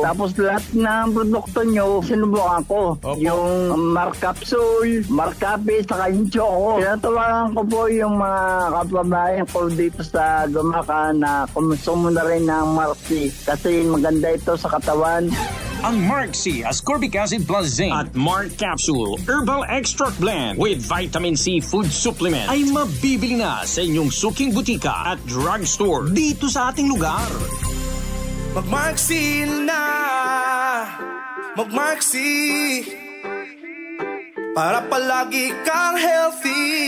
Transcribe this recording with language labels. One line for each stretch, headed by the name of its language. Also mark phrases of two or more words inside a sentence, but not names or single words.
Filipino: Tapos lahat ng produkto nyo, sinubukan ko. Opo. Yung Marcapsule, Marcapi, saka yung Choco. Tinatawagan ko po yung mga kababayan ko dito sa Gumaca na kumusumo na rin ng Marxi kasi maganda ito sa katawan. Ang Marxi Ascorbic Acid Plus Zinc at Mark Capsule Herbal Extract Blend with Vitamin C Food Supplement ay mabibili na sa inyong suking butika at drugstore dito sa ating lugar. Mag-Marxi na! Mag-Marxi! Para palagi kang healthy.